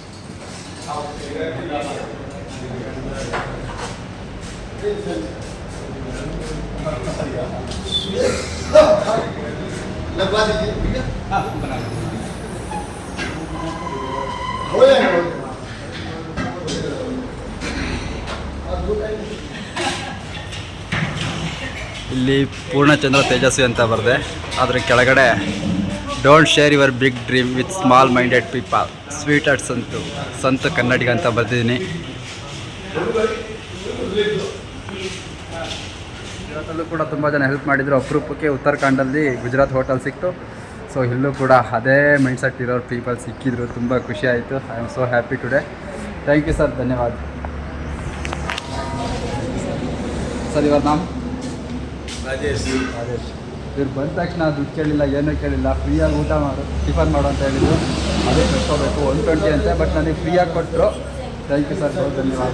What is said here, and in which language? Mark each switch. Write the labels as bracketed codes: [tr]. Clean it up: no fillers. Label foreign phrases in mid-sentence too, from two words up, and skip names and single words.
[hi] लगवा दीजिए भैया। हाँ, बना हो जाएगा। [kn] ಇಲ್ಲಿ ಪೂರ್ಣಚಂದ್ರ ತೇಜಸ್ವಿ ಅಂತ ಬರೆದೆ. ಅದರ ಕೆಳಗಡೆ [en] Don't share your big dream with small minded people, [kn] ಸ್ವೀಟ್ ಅಟ್ ಸಂತ ಕನ್ನಡಿಗ ಅಂತ ಬರೆದಿದ್ದೀನಿ. ಇವತ್ತಲ್ಲೂ ಕೂಡ ತುಂಬ ಜನ ಹೆಲ್ಪ್ ಮಾಡಿದರು. ಅಪರೂಪಕ್ಕೆ ಉತ್ತರಾಖಂಡಲ್ಲಿ ಗುಜರಾತ್ ಹೋಟೆಲ್ ಸಿಕ್ತು. ಸೊ ಇಲ್ಲೂ ಕೂಡ ಅದೇ ಮೈಂಡ್ಸೆಟ್ ಇರೋರು ಪೀಪಲ್ ಸಿಕ್ಕಿದ್ರು. ತುಂಬ ಖುಷಿ ಆಯಿತು. [en] I am so happy today. Thank you sir, [kn] ಧನ್ಯವಾದ ಸರ್. ಇವರ ನಾಮ राजेश। ಇವ್ರು ಬಂದ ತಕ್ಷಣ ದುಡ್ಡು ಕೇಳಿಲ್ಲ, ಏನೂ ಕೇಳಿಲ್ಲ, ಫ್ರೀಯಾಗಿ ಊಟ ಮಾಡು, ಟಿಫನ್ ಮಾಡು ಅಂತ ಹೇಳಿದ್ರು. ಅದೇ ಕಟ್ಕೋಬೇಕು 120 ಅಂತೆ, ಬಟ್ ನನಗೆ ಫ್ರೀಯಾಗಿ ಕೊಟ್ಟರು. [en] Thank you sir, बहुत ಧನ್ಯವಾದ.